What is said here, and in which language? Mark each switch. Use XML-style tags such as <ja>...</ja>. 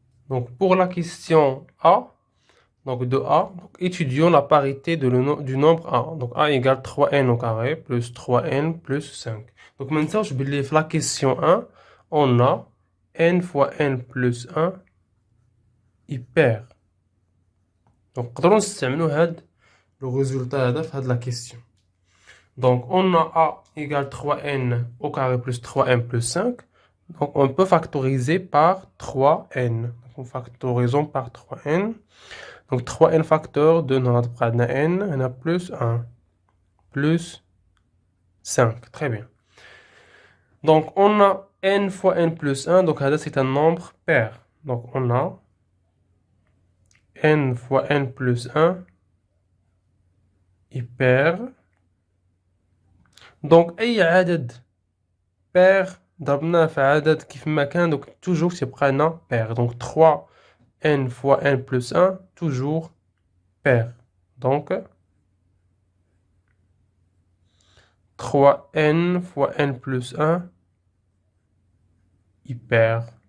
<fr>Donc pour la question A, donc de A, donc, étudions la parité du nombre A. Donc A égale 3n au carré plus 3n plus 5. Donc maintenant je vais lire la question 1. On a n fois n plus 1 est pair.</fr> <ar>Donc نقدروا نستعملوا هاد</ar> <fr>le résultat</fr> <ar>هذا في هاد</ar> <fr>la question. Donc on a A égale 3n au carré plus 3n plus 5. Donc on peut factoriser par 3n. Donc factorisons par 3n. Donc 3n facteur de notre n, on a plus 1, plus 5. Très bien. Donc on a n fois n plus 1. Donc là c'est un nombre pair. Donc on a n fois n plus 1 est pair.</fr> <ar>Donc أي عدد pair ضربناه في عدد كيف ما كان</ar> <fr>donc toujours</fr> <ar>تبقى لنا pair.</ar> <fr>Donc 3n fois n plus 1 toujours pair. Donc 3n fois n plus 1 est pair.</fr>